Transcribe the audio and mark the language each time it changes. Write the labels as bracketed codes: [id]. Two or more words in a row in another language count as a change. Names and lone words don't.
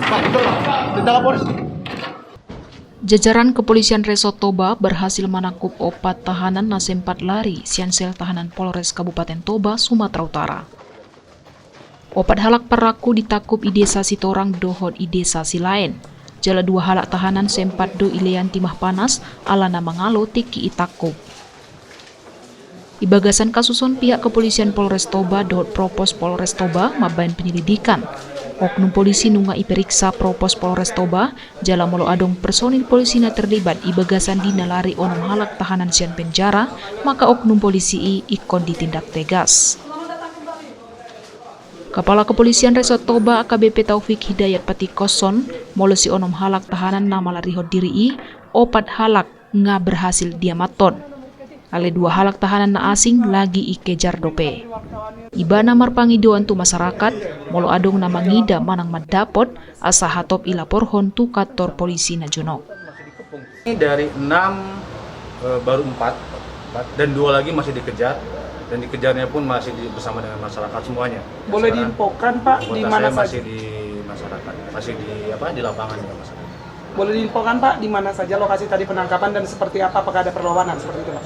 [id] Jajaran Kepolisian Resort Toba berhasil menangkap 4 tahanan na sempat lari Siansel Tahanan Polres Kabupaten Toba, Sumatera Utara. [bbc] 4 halak peraku ditakub di desa Sitorang dohot di desa Silain. Jala 2 halak tahanan sempat do ilean [id] timah panas [bbc] alana mangalo tiki itakub. Di bagasan kasuson pihak Kepolisian Polres Toba dohot Propos Polres Toba mabain penyelidikan. Oknum polisi nunga iperiksa Propos Polres Toba, jala molo adong [id] personil polisi [bbc] na terlibat i bagasan di nalari onong halak tahanan sian penjara, maka oknum polisi ikon [id] ditindak tegas. [bbc] Kepala Kepolisian Resort Toba AKBP Taufik Hidayat Patikoson, molo si onom halak tahanan na malarihot diri 4 halak nga berhasil diamaton. Ale 2 halak tahanan na asing lagi ikejar dope. Iba na marpangidoan tu masyarakat, molo adong na mangida manang madapot asa hatop ilaporhon tu kantor polisi na Junok. [id] Ini dari 6 baru 4 dan 2 lagi masih dikejar dan dikejarnya pun masih bersama dengan masyarakat semuanya. Boleh diinfokan Pak di mana saja? Masih di masyarakat, masih di lapangan ya masyarakat. Boleh diinfokan Pak di mana saja lokasi tadi penangkapan dan seperti apa, apakah ada perlawanan seperti itu Pak?